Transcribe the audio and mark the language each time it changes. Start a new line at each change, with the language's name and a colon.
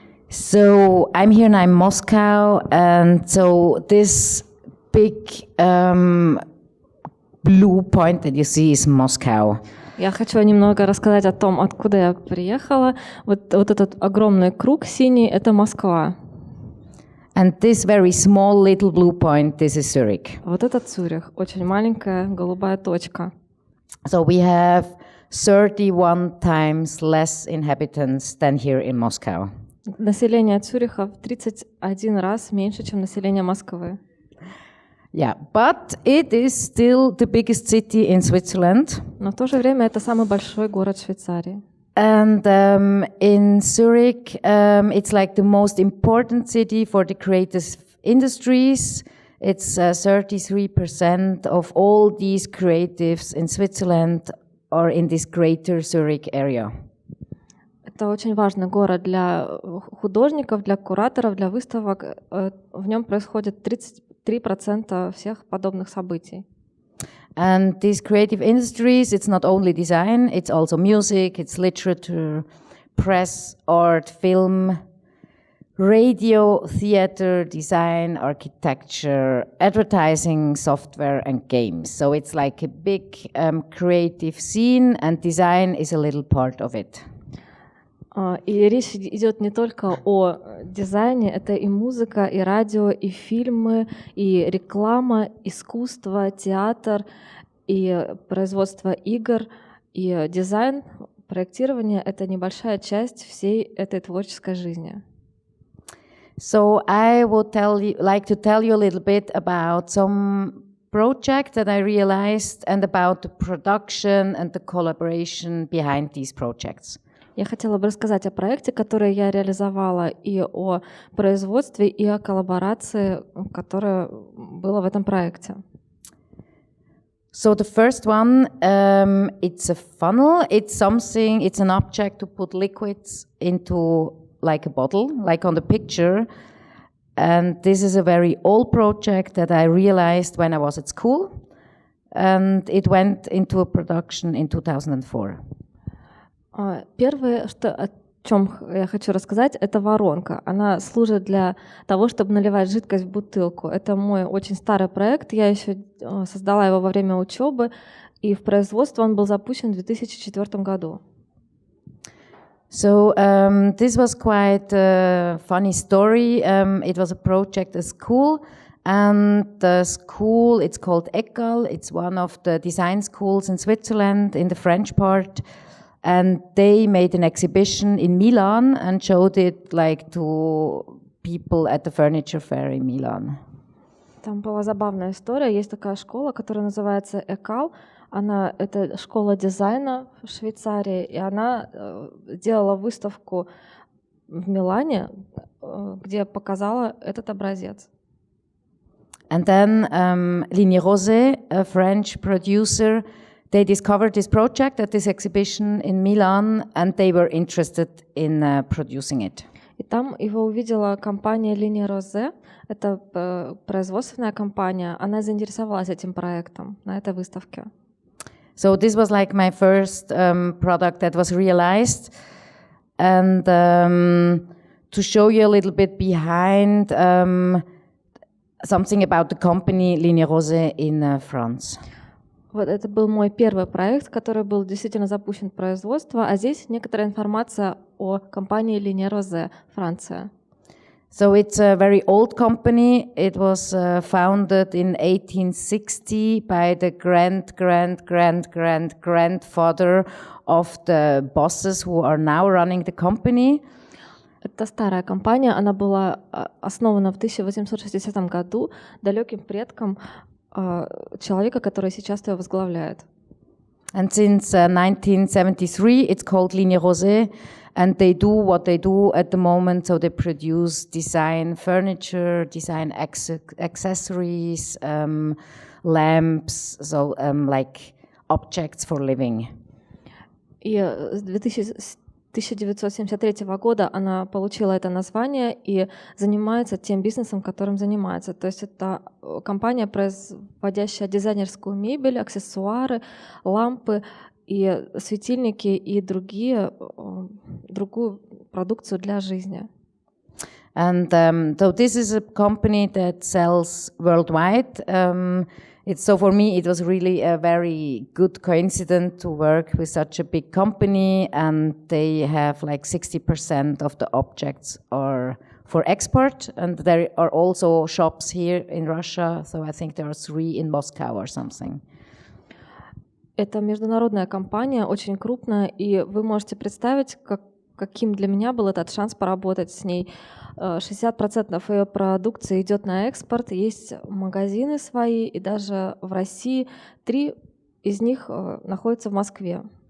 English: So I'm here now in Moscow, and so this big blue point that you see is Moscow.
Russian: Я хочу немного рассказать о том, откуда я приехала. Вот этот огромный круг синий — это Москва.
English: And this very small little blue point, this is Zurich.
Russian: Вот это Цюрих, очень маленькая голубая точка.
English: So we have 31 times less inhabitants than here in Moscow.
Russian: Население Цюриха в 31 раз меньше, чем население Москвы.
English: Yeah, but it is still the biggest city in Switzerland.
Russian: Но в то же время это самый большой город Швейцарии.
English: And in Zurich, it's like the most important city for the creative industries. It's 33% of all these creatives in Switzerland are in this greater Zurich area.
Russian: Это очень важный город для художников, для кураторов, для выставок. В нем происходит 33% всех подобных событий.
English: And these creative industries, it's not only design, it's also music, it's literature, press, art, film, radio, theater, design, architecture, advertising, software, and games. So it's like a big creative scene, and design is a little part of it.
Russian: И речь идет не только о дизайне, это и музыка, и радио, и фильмы, и реклама, искусство, театр, и производство игр, и дизайн, проектирование — это небольшая часть всей этой творческой жизни.
English: So I would like to tell you a little bit about some projects that I realized and about the production and the collaboration behind these projects.
Russian: Я хотела бы рассказать о проекте, который я реализовала, и о производстве, и о коллаборации, которая была в этом проекте.
English: So the first one, it's a funnel. It's an object to put liquids into like a bottle, like on the picture. And this is a very old project that I realized when I was at school. And it went into a production in 2004.
Russian: Первое, о чем я хочу рассказать, это воронка. Она служит для того, чтобы наливать жидкость в бутылку. Это мой очень старый проект. Я еще создала его во время учебы, и в производство он был запущен в 2004 году.
English: So this was quite a funny story. It was a project at school, and the school, it's called ECAL. It's one of the design schools in Switzerland, in the French part. And they made an exhibition in Milan and showed it to people at the furniture fair in Milan.
Russian: Там была забавная история. Есть такая школа, которая называется ЭКАЛ. Это школа дизайна в Швейцарии, и она делала выставку в Милане, где показала этот образец.
English: And then Ligne Rose, a French producer, they discovered this project at this exhibition in Milan, and they were interested in producing it.
Russian: И там его увидела компания Ligne Rose, это производственная компания, она заинтересовалась этим проектом на этой выставке.
English: So this was like my first product that was realized, and to show you a little bit behind something about the company Ligne Rose in France.
Russian: Вот это был мой первый проект, который был действительно запущен в производство, а здесь некоторая информация о компании Ligne Rose, Франция.
English: So it's a very old company. It was founded in 1860 by the grandfather of the bosses who are now running the company.
Russian: Это старая компания, она была основана в 1860 году далеким предком человека, который сейчас ее возглавляет.
English: And since 1973, it's called Ligne Rosée, and they do what they do at the moment. So they produce design furniture, design accessories, lamps, so like objects for living.
Russian: И с 1973 года она получила это название и занимается тем бизнесом, которым занимается. То есть это компания, производящая дизайнерскую мебель, аксессуары, лампы и светильники и другую продукцию для жизни.
English: And so this is a company that sells worldwide. So for me, it was really a very good coincidence to work with such a big company, and they have like 60% of the objects are for export, and there are also shops here in Russia, so I think there are 3 in Moscow or something.
Russian: Это международная компания, очень крупная, и вы можете представить, каким для меня был этот шанс поработать с ней. 60% ее продукции идет на экспорт, есть магазины свои, и даже в России 3 из них находятся в Москве.